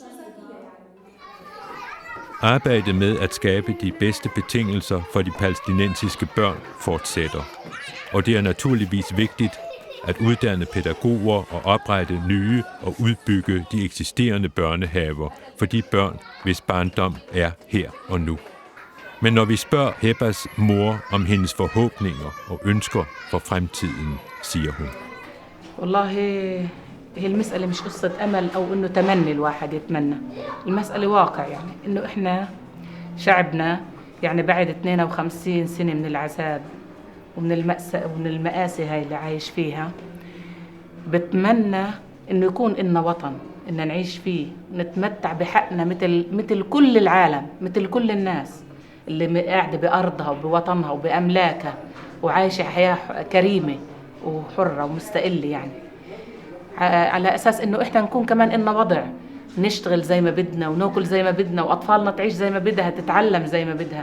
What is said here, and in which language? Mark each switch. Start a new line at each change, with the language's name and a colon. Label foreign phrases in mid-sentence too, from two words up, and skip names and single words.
Danish: Arbejdet med at skabe de bedste betingelser for de palæstinensiske børn fortsætter, og det er naturligvis vigtigt, at uddanne pædagoger og oprette nye og udbygge de eksisterende børnehaver for de børn, hvis barndom er her og nu. Men når vi spørger Hebas mor om hendes forhåbninger og ønsker for fremtiden, siger hun:
Arabic: والله هي المسألة مش قصة أمل أو إنه تمني الواحد يتمنى، المسألة واقع يعني إنه إحنا شعبنا يعني بعد 52 سنة من العذاب ومن المآسي هاي اللي عايش فيها، بتمنى إنه يكون إلنا وطن إن نعيش فيه ونتمتع بحقنا مثل كل العالم، مثل كل الناس اللي قاعدة بأرضها وبوطنها وبأملاكها وعايشة حياة كريمة وحرة ومستقلة، يعني على أساس إنه إحنا نكون كمان إلنا وضع نشتغل زي ما بدنا وناكل زي ما بدنا وأطفالنا تعيش زي ما بدها تتعلم زي ما بدها.